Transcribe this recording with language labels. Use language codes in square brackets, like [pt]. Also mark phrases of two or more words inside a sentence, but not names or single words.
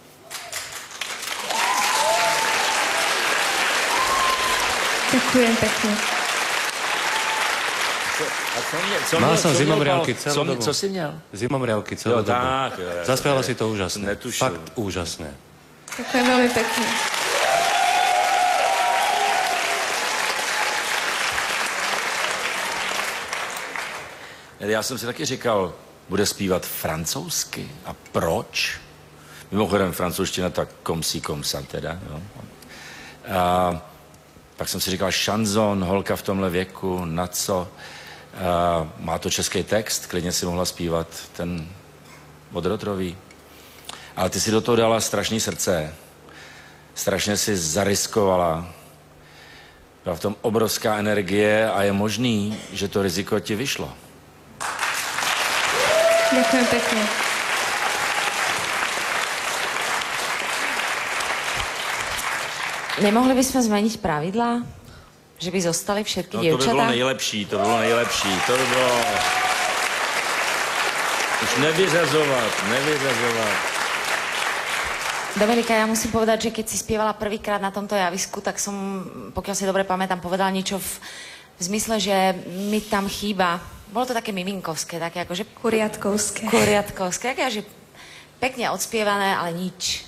[sk] Ďakujem pekne. Mal som zimomriavky celú dobu. [cs] Co jsi měl? [sk] Zimomriavky celú dobu. Tak. Zaspievala si to úžasne. Netušil. Fakt úžasné. Ďakujem veľmi pekne. [cs] Já jsem si taky říkal, bude zpívat francouzsky. A proč? Mimochodem, francouzština tak [fr] komsí komsa [cs] teda. Jo. A pak jsem si říkal, šanzon, holka v tomhle věku, na co? Má to český text, klidně si mohla zpívat ten od Rotrový. Ale ty si do toho dala strašný srdce. Strašně si zariskovala. Byla v tom obrovská energie a je možný, že to riziko ti vyšlo. [sk] Ďakujem pekne. Nemohli by sme zmeniť pravidlá? Že by zostali všetky [cs] No, [sk] dievčatá? [cs] to by bylo nejlepší, to by bylo nejlepší. To by bylo... Už nevyřazovat. [sk] Dominika, ja musím povedať, že keď si spievala prvýkrát na tomto javisku, tak som, pokiaľ si dobre pamätám, povedala niečo v zmysle, že mi tam chýba. Bolo to také miminkovské, také akože... Kuriatkovské, také, že pekne odspievané, ale nič.